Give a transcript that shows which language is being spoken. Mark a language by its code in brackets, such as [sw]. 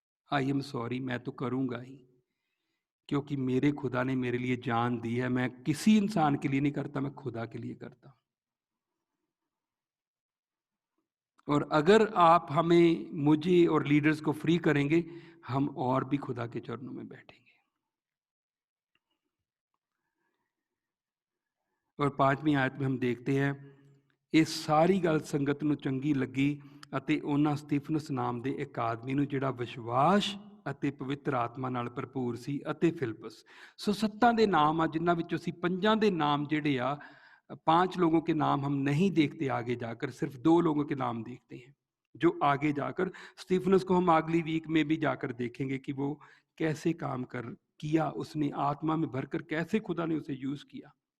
[en] I am sorry, [hi] मैं तो करूँगा ही, क्योंकि मेरे खुदा ने मेरे लिए जान दी है। मैं किसी इंसान के लिए नहीं करता, मैं खुदा के लिए करता हूँ। और अगर आप हमें, मुझे और लीडर्स को फ्री करेंगे, हम और भी खुदा के चरणों में बैठेंगे। और 5वीं आयत में हम देखते हैं, [pa] ਇਹ ਸਾਰੀ ਗੱਲ ਸੰਗਤ ਨੂੰ ਚੰਗੀ ਲੱਗੀ ਅਤੇ ਉਹਨਾਂ ਸਤੀਫਨਸ ਨਾਮ ਦੇ ਇੱਕ ਆਦਮੀ ਨੂੰ ਜਿਹੜਾ ਵਿਸ਼ਵਾਸ ਅਤੇ ਪਵਿੱਤਰ ਆਤਮਾ ਨਾਲ ਭਰਪੂਰ ਸੀ ਅਤੇ ਫਿਲਿਪਸ। ਸੋ 7 ਦੇ ਨਾਮ ਆ, ਜਿਨ੍ਹਾਂ ਵਿੱਚੋਂ ਅਸੀਂ 5 ਦੇ ਨਾਮ ਜਿਹੜੇ ਆ, [hi] 5 लोगों के नाम हम नहीं देखते आगे जाकर, सिर्फ 2 लोगों के नाम देखते हैं जो आगे जाकर, स्टीफनस को हम अगली वीक में भी जाकर देखेंगे कि वो कैसे काम किया, उसने आत्मा में भरकर कैसे खुदा ने उसे यूज किया।